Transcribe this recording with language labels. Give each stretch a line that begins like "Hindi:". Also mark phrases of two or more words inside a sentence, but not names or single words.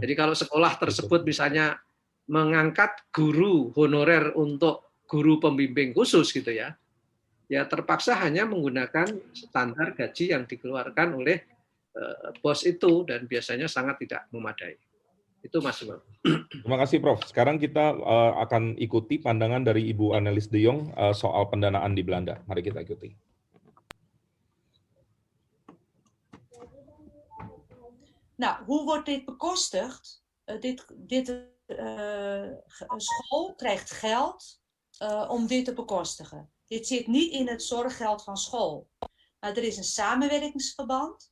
Indonesian: Jadi kalau sekolah tersebut misalnya mengangkat guru honorer untuk guru pembimbing khusus gitu ya, ya terpaksa hanya menggunakan standar gaji yang dikeluarkan oleh BOS itu dan biasanya sangat tidak memadai. Itu Mas Imam. Terima kasih Prof. Sekarang kita akan ikuti pandangan dari Ibu Annelies de Jong soal pendanaan di Belanda. Mari kita ikuti.
Dutch: Nou, hoe wordt dit bekostigd? School krijgt geld om dit te bekostigen. Dit zit niet in het zorggeld van school. Maar er is een samenwerkingsverband.